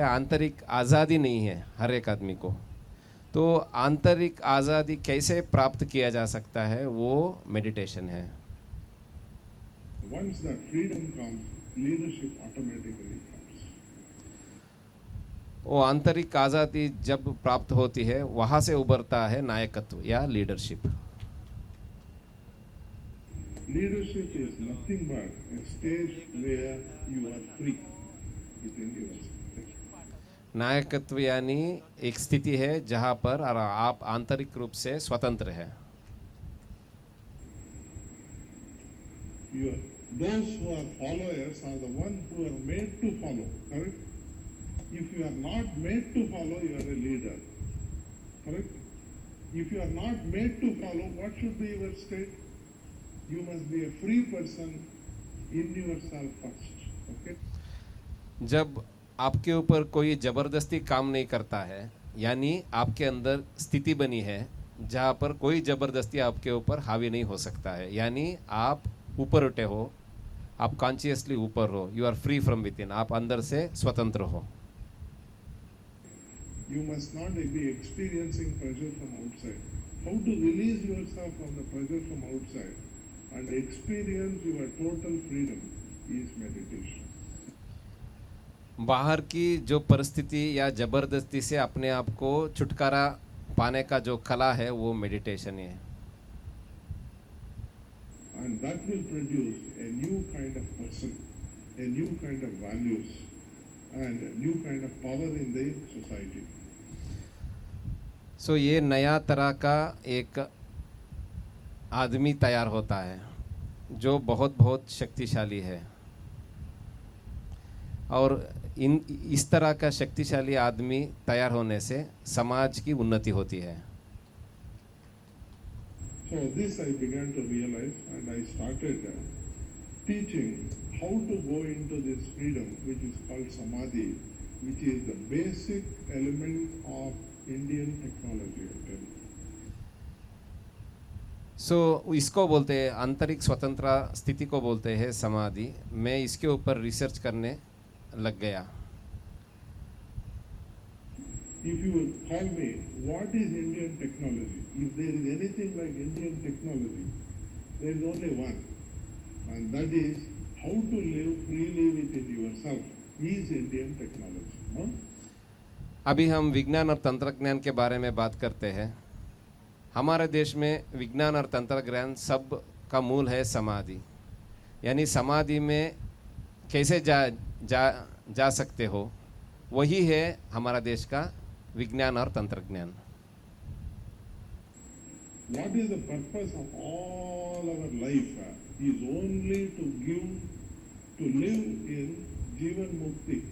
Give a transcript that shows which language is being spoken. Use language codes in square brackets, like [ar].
[hi] आंतरिक आज़ादी नहीं है हर एक आदमी को। तो आंतरिक आज़ादी कैसे प्राप्त किया जा सकता है, वो मेडिटेशन है। [en] Once that freedom comes, leadership automatically comes. [hi] वो आंतरिक आज़ादी जब प्राप्त होती है वहाँ से उभरता है नायकत्व या leadership. [en] Leadership is nothing but a stage where you are free within yourself. [hi] नायकत्व यानी एक स्थिति है जहाँ पर आप आंतरिक रूप से स्वतंत्र हैं। [en] Those who are followers are the ones who are made to follow, correct? If you are not made to follow, you are a leader, correct? If you are not made to follow, what should be your state? You must be a free person in yourself first, okay? [hi] जब आपके ऊपर कोई ज़बरदस्ती काम नहीं करता है, यानी आपके अंदर स्थिति बनी है जहाँ पर कोई ज़बरदस्ती आपके ऊपर हावी नहीं हो सकता है, यानी आप ऊपर उठे हो, आप कॉन्शियसली ऊपर हो, [en] you are free from within, [hi] आप अंदर से स्वतंत्र हो। [en] You must not be experiencing pressure from outside. How to release yourself from the pressure from outside and experience your total freedom is meditation. [hi] बाहर की जो परिस्थिति या ज़बरदस्ती से अपने आप को छुटकारा पाने का जो कला है वो मेडिटेशन है। [en] And that will produce a new kind of person, a new kind of values, and a new kind of power in the society. [hi] सो ये नया तरह का एक आदमी तैयार होता है जो बहुत बहुत शक्तिशाली है, और इस तरह का शक्तिशाली आदमी तैयार होने से समाज की उन्नति होती है। [en] So this I began to realize, and I started teaching how to go into this freedom, which is called samadhi, which is the basic element of Indian technology. [hi] सो इसको बोलते हैं आंतरिक स्वतंत्र स्थिति को बोलते हैं समाधि। मैं इसके ऊपर रिसर्च करने लग गया। [en] If you will call me, what is Indian technology? If there is anything like Indian technology, there is only one, and that is how to live freely within yourself is Indian technology. No? [hi] अभी हम विज्ञान और तंत्रज्ञान के बारे में बात करते हैं। हमारे देश में विज्ञान और तंत्रज्ञान सब का मूल है समाधि, यानी समाधि में कैसे जा सकते हो, वही है हमारा देश का विज्ञान और तंत्रज्ञान। [en] What is the purpose of all our life is only to live in Jivan Mukti.